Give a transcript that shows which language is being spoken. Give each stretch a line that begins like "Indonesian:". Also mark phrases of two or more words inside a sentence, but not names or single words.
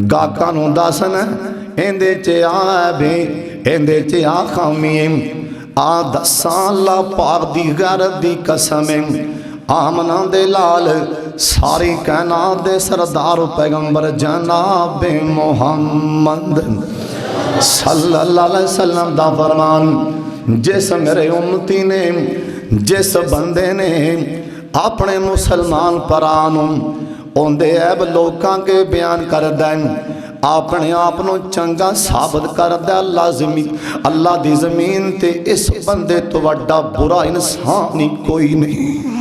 Punjabi: گاہکاں نوں دسن ایہدے چ آ عیب ہے، ایہدے چ آ خامی ہے. آ دساں اللہ پاک دی غیرت دی قسم ہے، آمنہ دے لال ساری کائنات دے سردار پیغمبر جناب محمد
Arabic: صلى الله عليه وسلم
Punjabi: دا فرمان، جس میرے امتی نے جس بندے نے اپنے مسلمان بھرا نوں اونہدے عیب لوکاں کے بیان کردا ہے، اپنے آپ کو چنگا ثابت کردا، اللہ دی زمین تے اس بندے تو وڈا برا انسان ہی کوئی نہیں.